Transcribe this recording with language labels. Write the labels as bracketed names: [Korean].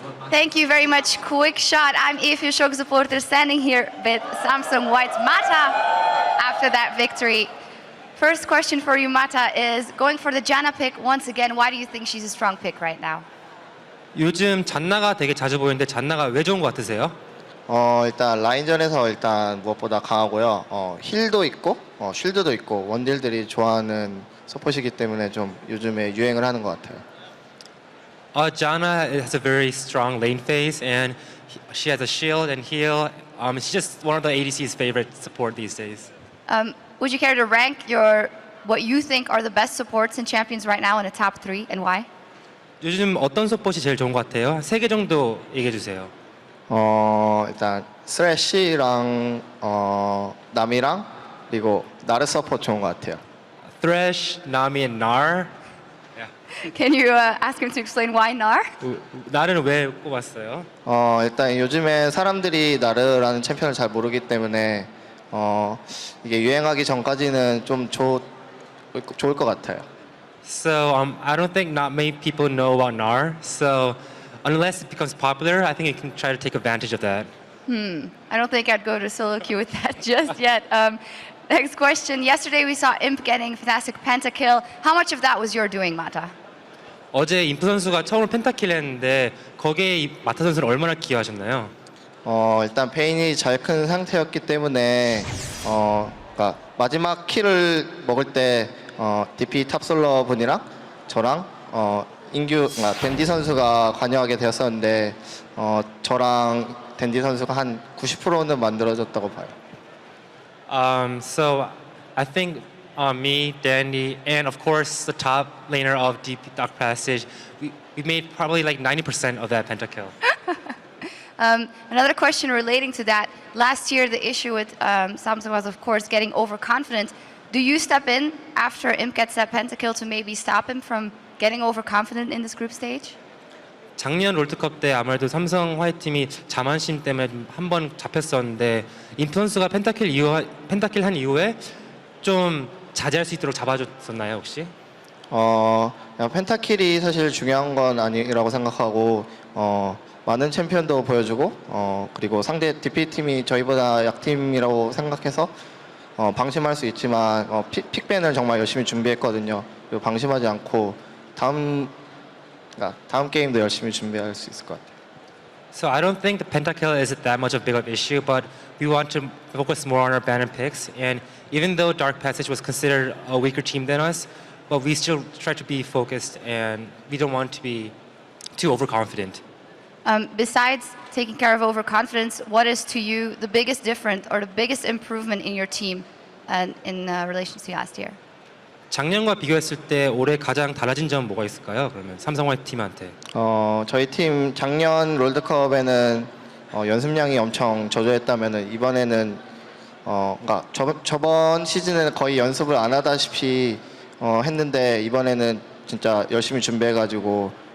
[English] Thank you very much. Quick shot. I'm Ify Shock supporter standing here with Samsung White's Mata after that victory. First question for you, Mata, is going for the Jana pick once again. Why do you think she's a strong pick right now? [Korean] 요즘 잔나가 되게 자주 보이는데 잔나가 왜 좋은 것 같으세요? 일단 라인전에서 일단 무엇보다 강하고요. 힐도 있고 쉴드도 있고 원딜들이 좋아하는 서폿이기 때문에 좀 요즘에 유행을 하는 것 같아요. [English] Jana has a very strong lane phase, and she has a shield and heal. She's just one of the ADC's favorite support these days. Would you care to rank what you think are the best supports and champions right now in a top 3 and why? [Korean] 요즘 어떤 서폿이 제일 좋은 것 같아요? 3개 정도 얘기해 주세요. 일단 스래시랑 남이랑 그리고 나르 서폿 좋은 것 같아요. [English] Thresh, Nami, and Nar. Can you ask him to explain why Nar? [Korean] 나르는 왜 꼽았어요? 일단 요즘에 사람들이 나르라는 챔피언을 잘 모르기 때문에 이게 유행하기 전까지는 좀 좋을 것 같아요. [English] So I don't think not many people know about Nar. So unless it becomes popular, I think you can try to take advantage of that. I don't think I'd go to solo queue with that just yet. Next question. Yesterday we saw Imp getting fantastic pentakill. How much of that was your doing, Mata? [Korean] 어제 인프 선수가 처음으로 펜타킬 했는데 거기에 마타 선수는 얼마나 기여하셨나요? 일단 베인이 잘 큰 상태였기 때문에 그러니까 마지막 킬을 먹을 때 DP 탑솔러 분이랑 저랑 댄디 선수가 관여하게 되었었는데 저랑 댄디 선수가 한 90%는 만들어졌다고 봐요. [English] So I think me, Danny, and of course the top laner of Deep Dark Passage, we made probably like 90% of that pentakill. Another question relating to that. Last year the issue with Samsung was of course getting overconfident. Do you step in after Imp gets that pentakill to maybe stop him from getting overconfident in this group stage? [Korean] 작년 롤드컵 때 아무래도 삼성 화이트 팀이 자만심 때문에 한 번 잡혔었는데 인프 선수가 펜타킬 한 이후에 좀 자제할 수 있도록 잡아줬었나요 혹시? 그냥 펜타킬이 사실 중요한 건 아니라고 생각하고 많은 챔피언도 보여주고 그리고 상대 DP 팀이 저희보다 약팀이라고 생각해서 방심할 수 있지만 픽밴을 정말 열심히 준비했거든요. 그리고 방심하지 않고 다음 게임도 열심히 준비할 수 있을 것 같아요. [English] So I don't think the pentakill is that much of a big of issue, but we want to focus more on our banner picks. And even though Dark Passage was considered a weaker team than us, but we still try to be focused and we don't want to be too overconfident. Besides taking care of overconfidence, what is to you the biggest difference or the biggest improvement in your team in relation to last year? [Korean] 작년과 비교했을 때 올해 가장 달라진 점은 뭐가 있을까요? 그러면 삼성 화이트 팀한테. 저희 팀 작년 롤드컵에는 연습량이 엄청 저조했다면은 이번에는 그러니까 저번 시즌에는 거의 연습을 안 하다시피 했는데 이번에는 진짜 열심히 준비해가지고